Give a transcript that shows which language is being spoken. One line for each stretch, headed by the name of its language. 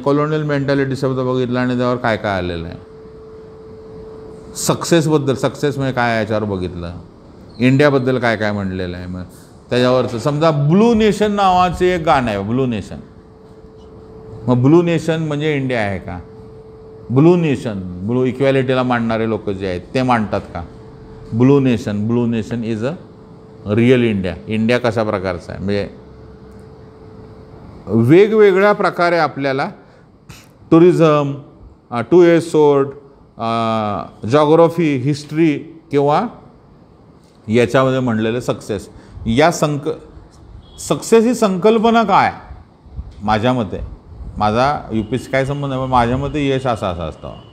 Marathi: Colonial mentality शब्द बघितला आणि त्यावर काय काय आलेलं आहे. सक्सेसबद्दल, सक्सेस म्हणजे काय याच्यावर बघितलं, इंडियाबद्दल काय काय म्हणलेलं आहे. मग त्याच्यावरचं समजा ब्लू नेशन नावाचे एक गाणं आहे, ब्लू नेशन. मग ब्लू नेशन म्हणजे इंडिया आहे का? ब्लू नेशन, ब्लू इक्वॅलिटीला मांडणारे लोक जे आहेत ते मांडतात का?
English: Blue nation is a real India.
Marathi: India कशा प्रकारचा आहे, म्हणजे वेगवेगळ्या प्रकारे आपल्याला tourism, to A sort, geography, history किंवा याच्यामध्ये म्हणलेलं सक्सेस, या सक्सेस ही संकल्पना काय, माझ्या मते, माझा UPSC काय संबंध आहे, पण माझ्या मते यश असं असतं.